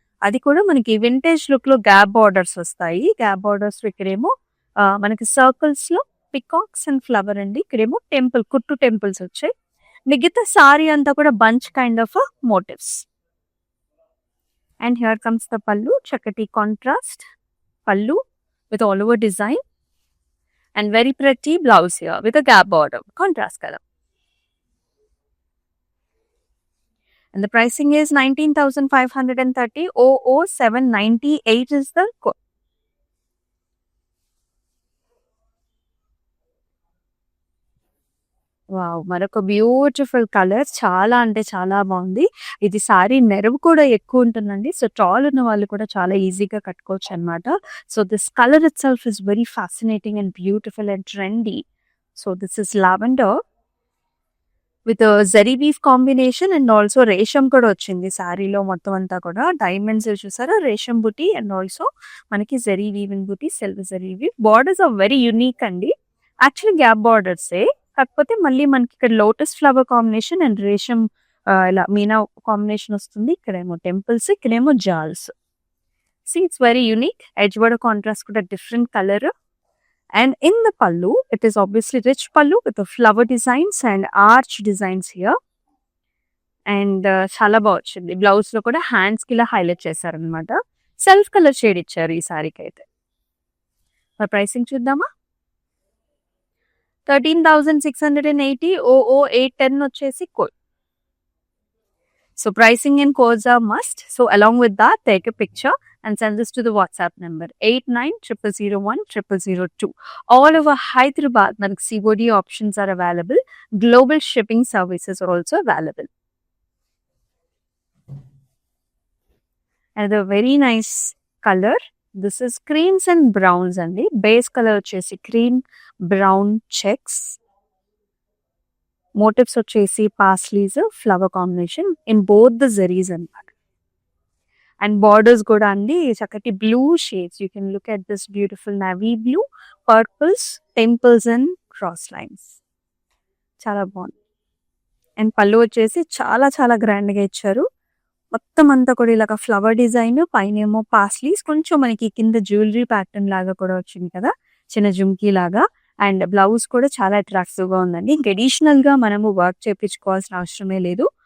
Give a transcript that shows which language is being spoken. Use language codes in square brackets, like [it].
[te] అది కూడా మనకి వింటేజ్ లుక్‌లో గ్యాప్ బార్డర్స్ వస్తాయి. గ్యాప్ బార్డర్స్ ఇక్కడేమో మనకి సర్కిల్స్‌లో పికాక్స్ అండ్ ఫ్లవర్ అండి. ఇక్కడేమో టెంపుల్, కుట్టు టెంపుల్స్ వచ్చాయి. మిగతా సారీ అంతా కూడా bunch kind of motifs. [en] And here comes the pallu. చక్కటి contrast pallu with all over design. And very pretty blouse here with a gap border, contrast color. And the pricing is 19,530 00,798 is the code. [te] Wow! మరొక beautiful colour. చాలా అంటే చాలా బాగుంది. ఇది sorry నెరవు కూడా ఎక్కువ ఉంటుందండి. సో, టాల్ ఉన్న వాళ్ళు కూడా చాలా ఈజీగా కట్టుకోవచ్చు అనమాట. So, [en] This colour itself is very fascinating and beautiful and trendy. So, this is lavender with zari weave combination and also resham [te] కూడా వచ్చింది సారీలో మొత్తం అంతా కూడా. డైమండ్స్ చూసారా, రేషం బుటీ అండ్ ఆల్సో మనకి zari weave in buti, silver zari weave. [en] Borders are very unique అండి. Actually gap బార్డర్సే. [te] కాకపోతే మళ్ళీ మనకి ఇక్కడ లోటస్ ఫ్లవర్ కాంబినేషన్ అండ్ రేషం ఇలా మీనా కాంబినేషన్ వస్తుంది. [en] ఇక్కడేమో టెంపుల్స్, ఇక్కడేమో jaals. See it's very unique. Edge border contrast కూడా different colour. And in the pallu, it is obviously rich pallu with the flower designs and arch designs here. [te] And చాలా బాగా వచ్చింది. Blouse లో కూడా హ్యాండ్స్ కి ఇలా హైలైట్ చేశారనమాట. సెల్ఫ్ కలర్ షేడ్ ఇచ్చారు ఈ సారీకి అయితే. మరి ప్రైసింగ్ చూద్దామా? 13,680 810 వచ్చేసి code. [en] So pricing and codes are must. So along with that, take a picture and send this to the WhatsApp number 8900010002. All over Hyderabad, COD options are available. Global shipping services are also available. And a very nice color. This is creams and browns and the base color వచ్చేసి cream brown checks. Motifs వచ్చేసి pasleys, flower combination in both the zaris అన్నమాట. And borders [te] కూడా అండి చక్కటి [en] blue shades. You can look at this beautiful navy blue, purples, temples and cross lines. [te] చాలా బాగుంది. And పళ్ళు వచ్చేసి చాలా చాలా గ్రాండ్ గా ఇచ్చారు. మొత్తం అంతా కూడా ఇలాగ ఫ్లవర్ డిజైన్, పైన ఏమో పాస్లీస్, కొంచెం మనకి కింద జ్యువెలరీ ప్యాటర్న్ లాగా కూడా వచ్చింది కదా, చిన్న జుమ్కీ లాగా. అండ్ బ్లౌజ్ కూడా చాలా అట్రాక్టివ్ గా ఉందండి. ఇంక అడిషనల్ గా మనము వర్క్ చేయించుకోవాల్సిన అవసరమే లేదు.